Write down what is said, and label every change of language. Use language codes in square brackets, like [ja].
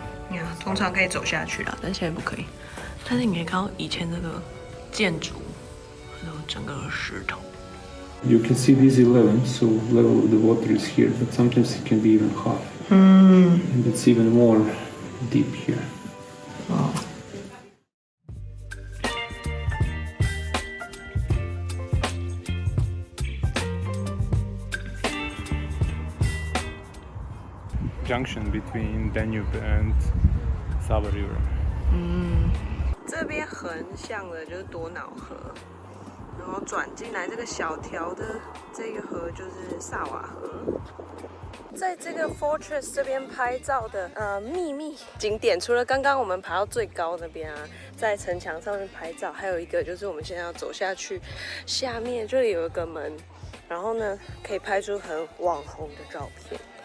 [zh] 你看，通常可以走下去啦，但现在不可以。但是你可以看到以前那个建筑。整个石头。 [en] You can see this 11, so level of the water is here, but sometimes it can be even half. Mm. And it's even more deep here. Wow. Junction between Danube and Sava River. [zh] 这边横向的就是多瑙河。然后转进来这个小条的这个河就是萨瓦河。在这个 Fortress 这边拍照的秘密景点，除了刚刚我们爬到最高那边啊，在城墙上面拍照，还有一个就是我们现在要走下去，下面这里有一个门，然后呢可以拍出很网红的照片。